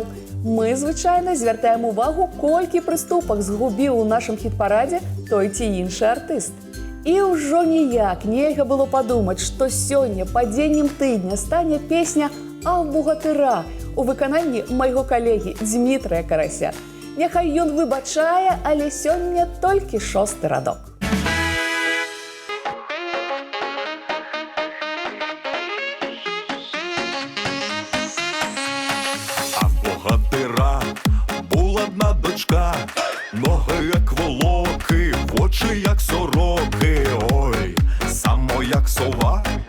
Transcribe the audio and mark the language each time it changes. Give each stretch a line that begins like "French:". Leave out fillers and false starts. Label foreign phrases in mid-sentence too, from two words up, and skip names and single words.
Belarusian: Мы звычайна звяртаем увагу, колькі прыступак згубіў у нашым хіт-парадзе той ці іншы артыст. І ўжо ніяк нельга было падумаць, што сёння падзеннем тыдня стане песня «А в богатыра» у выкананні майго калегі Дзмітрыя Карася. Няхай ён выбачае, але сёння толькі 6-й радок.
Ukrainian: А в богатира була одна дочка, ноги як волоки, очі як сороки, ой, само як сова.